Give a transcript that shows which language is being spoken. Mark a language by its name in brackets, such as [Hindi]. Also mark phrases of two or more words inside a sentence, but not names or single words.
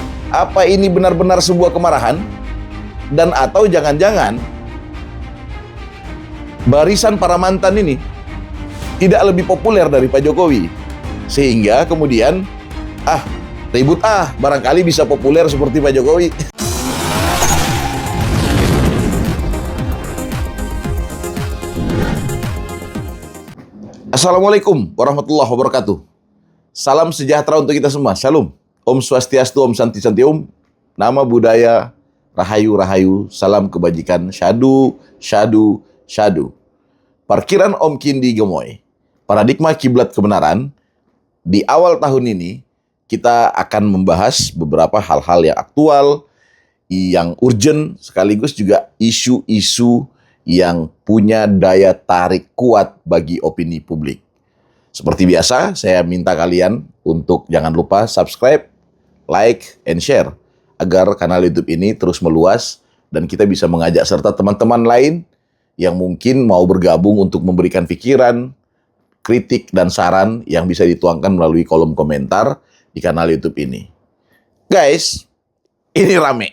[Indonesian] Apa ini benar-benar sebuah kemarahan? Dan atau jangan-jangan barisan para mantan ini tidak lebih populer dari Pak Jokowi, sehingga kemudian ribut barangkali bisa populer seperti Pak Jokowi. [Arabic] السلام عليكم ورحمة الله وبركاته. [Indonesian] Salam sejahtera untuk kita semua. Shalom. [Balinese] Om Swastiastu, Om Santi Santium. [Indonesian] Nama budaya, rahayu rahayu, salam kebajikan, syadu syadu syadu. Parkiran Om Kindi Gemoy, paradigma kiblat kebenaran. Di awal tahun ini kita akan membahas beberapa hal-hal yang aktual, yang urgent, sekaligus juga isu-isu yang punya daya tarik kuat bagi opini publik. Seperti biasa, saya minta kalian untuk jangan lupa subscribe, [English] like, and share [Indonesian] agar kanal YouTube ini terus meluas dan kita bisa mengajak serta teman-teman lain yang mungkin mau bergabung untuk memberikan pikiran, kritik, dan saran yang bisa dituangkan melalui kolom komentar di kanal YouTube ini. Guys, ini rame.